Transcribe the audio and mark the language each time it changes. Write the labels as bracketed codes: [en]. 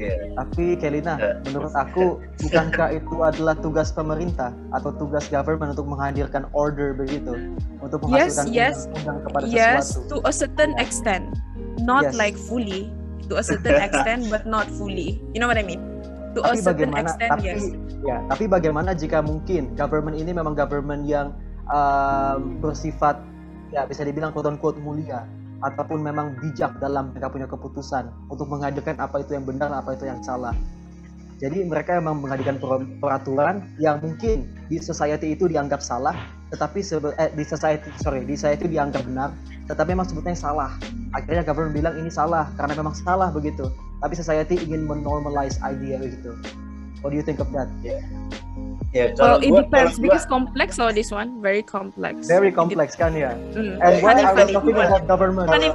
[id] Tapi Kelina, menurut aku bukankah itu adalah tugas pemerintah atau tugas government untuk menghadirkan order begitu, untuk menghasilkan undang-undang kepada sesuatu? [en] To a certain extent, not like fully, to a certain extent, but not fully. You know what I mean? To a certain extent, yes. [id] Ya, tapi bagaimana jika mungkin government ini memang government yang bersifat, ya bisa dibilang quote-unquote mulia, ataupun memang bijak dalam mereka punya keputusan untuk menghadirkan apa itu yang benar, apa itu yang salah. Jadi mereka memang menghadirkan peraturan yang mungkin di society itu dianggap salah, tetapi di society dianggap benar, tetapi memang sebetulnya salah. Akhirnya government bilang ini salah karena memang salah begitu. Tapi society ingin menormalize idea begitu. [en] What do you think of that? Well, it depends, because complex or this one very complex. Very complex [id] kan ya. [en] And why are we talking about government?